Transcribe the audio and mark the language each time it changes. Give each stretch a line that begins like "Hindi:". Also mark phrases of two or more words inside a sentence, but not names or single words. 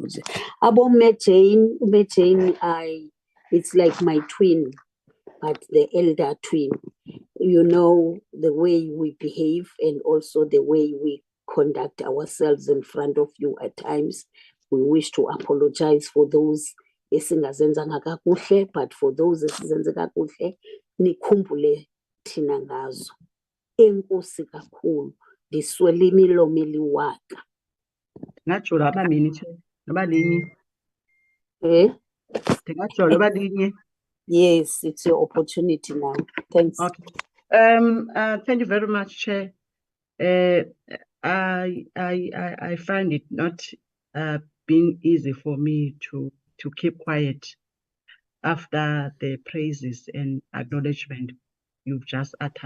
English: Abo Jane, it's like my twin, but the elder twin. You know, the way we behave and also the way we conduct ourselves in front of you at times. We wish to apologize for those
Xhosa: esingazenzanga kakuhle,
English: but for those
Xhosa: esizenze kakuhle, nikhumbule thina ngazo. Enkosi kakhulu, ndiswele imilomo eliwaka. Ndingatsho ababini nabalinye. Ndingatsho abalinye.
English: Yes, it's your opportunity now. Thanks. Okay. Thank you very much, Chair. I find it not being easy for me to keep quiet after the praises and acknowledgement you've just uttered.